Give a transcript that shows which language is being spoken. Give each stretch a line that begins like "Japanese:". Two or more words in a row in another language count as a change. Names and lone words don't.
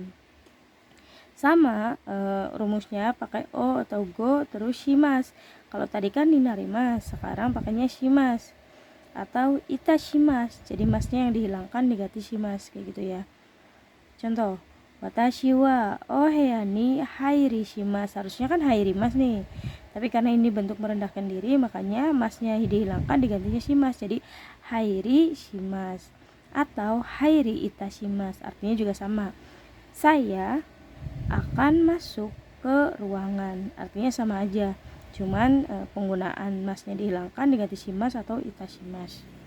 Indonesian: Sama rumusnya pakai o atau go terus shimas. Kalau tadi kan ninarimas, sekarang pakainya shimas atau itashimas. Jadi masnya yang dihilangkan diganti shimas, kayak gitu ya. Contoh,
Japanese: 私はお部屋に入りします,
Indonesian: harusnya kan
Japanese: 入ります
Indonesian: nih, tapi karena ini bentuk merendahkan diri makanya masnya dihilangkan digantinya shimas, jadi
Japanese: 入りします
Indonesian: atau
Japanese: 入りいたします,
Indonesian: artinya juga sama, saya akan masuk ke ruangan, artinya sama aja, cuman penggunaan masnya dihilangkan diganti shimasu atau itashimasu.